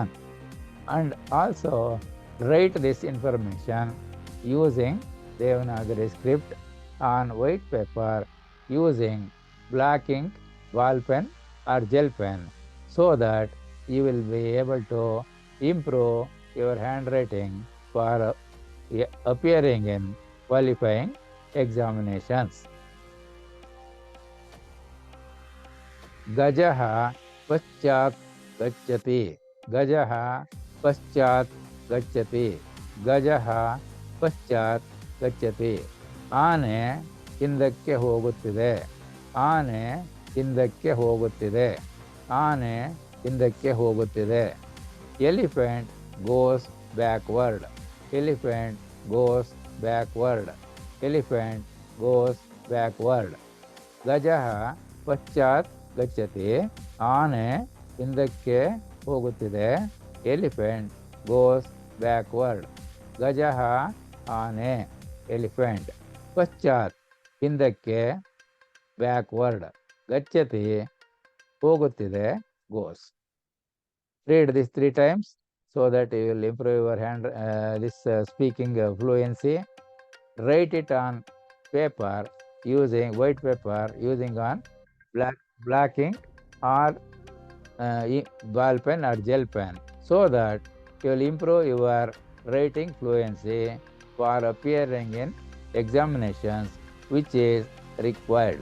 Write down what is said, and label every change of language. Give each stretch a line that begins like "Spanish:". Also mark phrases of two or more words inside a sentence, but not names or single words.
English: And also write this information using Devanagari script on white paper using black ink, ball pen or gel pen, so that you will be able to improve your handwriting for appearing in qualifying examinations.
Sanskrit: गजः पश्चात् गच्छति. गजः पश्चात् गच्छति. गजः पश्चात् गच्छति.
Kannada: ಆನೆ ಹಿಂದಕ್ಕೆ ಹೋಗುತ್ತಿದೆ. ಆನೆ ಹಿಂದಕ್ಕೆ ಹೋಗುತ್ತಿದೆ. ಆನೆ ಹಿಂದಕ್ಕೆ ಹೋಗುತ್ತಿದೆ.
English: elephant goes backward. elephant goes backward. elephant goes backward.
Sanskrit: ಗಜಃ ಪಶ್ಚಾತ್ ಗಚ್ಚತಿ.
Kannada: ಆನೆ ಹಿಂದಕ್ಕೆ ಹೋಗುತ್ತಿದೆ.
English: elephant goes backward. ಗಜಃ ಆನೆ, ಎಲಿಫೆಂಟ್.
Kannada: ಪಶ್ಚಾತ್ ಹಿಂದಕ್ಕೆ, ಬ್ಯಾಕ್ವರ್ಡ್. ಗಚ್ಚತಿ ಹೋಗುತ್ತಿದೆ, ಗೋಸ್.
English: Read this 3 times so that you will improve your speaking fluency. Write it on paper using white paper, using on black ink or ball pen or gel pen, so that you will improve your writing fluency for appearing in examinations which is required.